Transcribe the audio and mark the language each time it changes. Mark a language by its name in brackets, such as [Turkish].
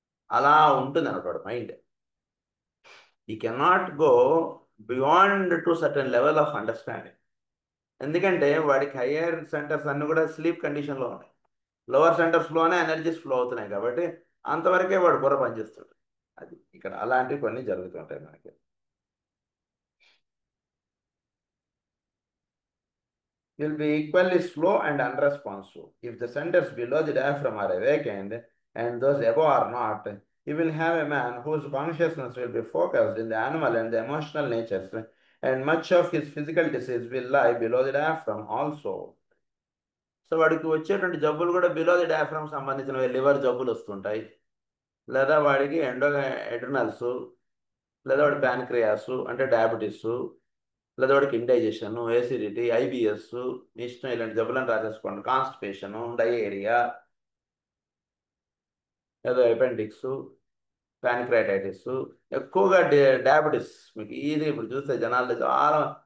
[Telugu] అలా ఉంటుంది అన్నమాట వాడు మైండ్. [English] He cannot go beyond to certain level of understanding. [Telugu] ఎందుకంటే వాడికి హయ్యర్ సెంటర్స్ అన్నీ కూడా స్లీప్ కండిషన్లో ఉన్నాయి, లోవర్ సెంటర్స్లోనే ఎనర్జీస్ ఫ్లో అవుతున్నాయి కాబట్టి అంతవరకే వాడు బుర్ర పనిచేస్తాడు. అది ఇక్కడ అలాంటివి కొన్ని జరుగుతుంటాయి మనకి. [English] Will be equally slow and unresponsive. If the centers below the diaphragm are awakened and those above are not, you will have a man whose consciousness will be focused in the animal and the emotional natures, and much of his physical disease will lie below the diaphragm also. [Telugu] So వాడికి వచ్చేటువంటి జబ్బులు కూడా [English] below the diaphragm [Telugu] సంబంధించినవి, liver జబ్బులు వస్తుంటాయి, లేదా వాడికి ఎడ్రినల్స్, లేదా వాడి ప్యాన్క్రియాస్ అంటే డయాబెటీస్, లేదా వాడికి ఇండైజెషన్, ఏసిడిటీ, ఐబిఎస్, ఇష్టం ఇలాంటి జబ్బులను రాసేసుకోండి, కాన్స్టిపేషను, డయేరియా, లేదా అపెండిక్స్, ప్యాన్క్రైటైటిస్, ఎక్కువగా డయాబెటీస్ మీకు ఈజీ ఇప్పుడు చూస్తే జనాలు చాలా.